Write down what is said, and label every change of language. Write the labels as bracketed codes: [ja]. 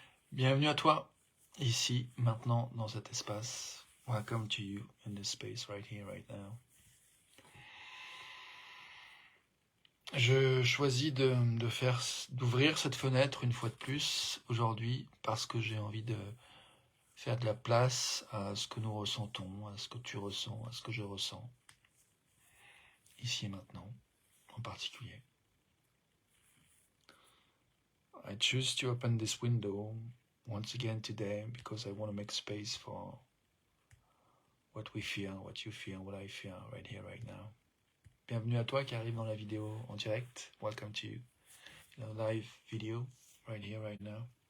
[fr] Bienvenue à toi, ici, maintenant, dans cet espace. [en] Welcome to you in this space right here, right now. [fr] Je choisis d'ouvrir cette fenêtre une fois de plus aujourd'hui parce que j'ai envie de faire de la place à ce que nous ressentons, à ce que tu ressens, à ce que je ressens, ici et maintenant, en particulier. [en] I choose to open this window once again today because I want to make space for what we feel, what you feel, what I feel right here, right now. [fr] Bienvenue à toi qui arrive dans la vidéo en direct. [en] Welcome to you. Live video right here, right now.